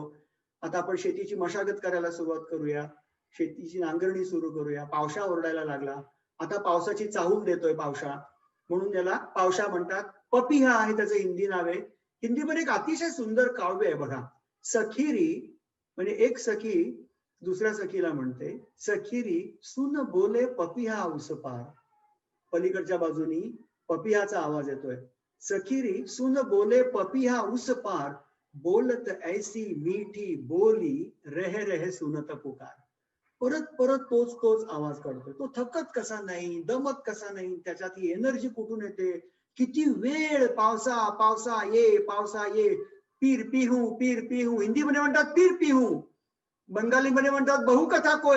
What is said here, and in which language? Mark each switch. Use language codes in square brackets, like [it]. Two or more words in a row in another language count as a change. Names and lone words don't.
[mr] आता आपण शेतीची मशागत करायला सुरुवात करूया, शेतीची नांगरणी सुरू करूया. पावसा ओरडायला लागला, आता पावसाची चाहूल देतोय पावसा, म्हणून त्याला पावसा म्हणतात. पपिहा आहे त्याचं हिंदी नाव आहे. हिंदीमध्ये एक अतिशय सुंदर काव्य आहे बघा. सखीरी म्हणजे एक सखी दुसऱ्या सखीला म्हणते, [hi] सखीरी सुन बोले पपिहा उस पार. [mr] पलीकडच्या बाजूनी पपिहाचा आवाज येतोय. [hi] सखीरी सुन बोले पपिहा उस पार, बोलत ऐसी मीठी बोली रह रह सुनत पुकार. [mr] परत परत तोच आवाज काढतोय. तो थकत कसा नाही, दमत कसा नाही, त्याच्यात ही एनर्जी कुठून येते. किती वेळ पावसा ये पीर पिहू. हिंदीमध्ये म्हणतात पीर पिहू, बंगालीमध्ये म्हणतात [bn] বউ কথা কও.